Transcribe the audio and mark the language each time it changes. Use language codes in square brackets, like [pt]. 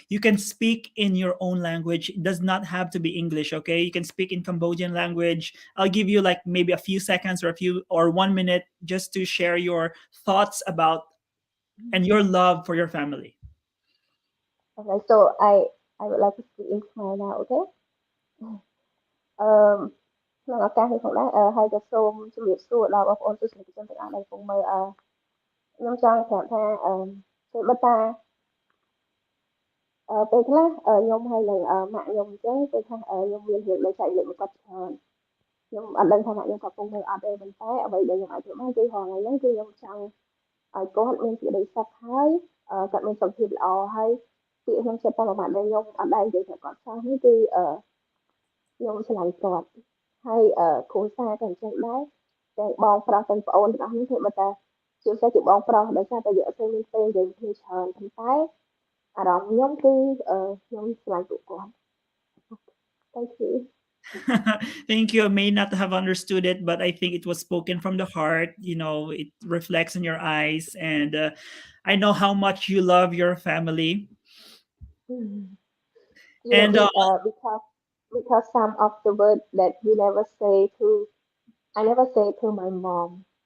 [en] You can speak in your own language. It does not have to be English, okay? You can speak in Cambodian language. I'll give you like maybe a few seconds or 1 minute just to share your thoughts about and your love for your family. Okay, so I would like to speak in Khmer now, okay? [km] អឺក្នុងឱកាសនេះផងដែរហើយក៏សូមជម្រាបសួរដល់បងប្អូនទស្សនិកជនទាំងអស់ដែលកំពុងមើលខ្ញុំចង់ប្រាប់ថាពេលបិទតាពេលខ្លះខ្ញុំហើយនឹងម៉ាក់ខ្ញុំអញ្ចឹងពេលខ្លះខ្ញុំមានរឿងដូចចែកលេខមកគាត់ច្រើនខ្ញុំអត់ដឹងថាម៉ាក់ខ្ញុំគាត់កំពុងមើលអត់ទេប៉ុន្តែអ្វីដែលខ្ញុំអាចធ្វើបានគឺហងៃហ្នឹងគឺខ្ញុំចង់ឲ្យគាត់មានសេចក្តីសុខហើយគាត់មានសុខភាពល្អហើយពាក្យក្នុងចិត្តតែមួយម៉ាត់ដែលខ្ញុំអត់ដែលនិយាយប្រាប់គាត់សោះនេះគឺ ខ្ញុំឆ្លងគាត់ហើយគ្រួសារក៏អញ្ចឹងដែរទាំងបងប្រុសទាំងប្អូនទាំងអស់នេះគឺបើតាជាពិសេសជាបងប្រុសដោយសារតែយើងអត់សូវមានពេលនិយាយគ្នាច្រើនប៉ុន្តែអារម្មណ៍ខ្ញុំគឺខ្ញុំឆ្លងពួកគាត់ [en] Thank you. Thank you. I may not have understood it, but I think it was spoken from the heart. You know, it reflects in your eyes, and I know how much you love your family. Mm. And Because some of the words that we never say to I never say to my mom.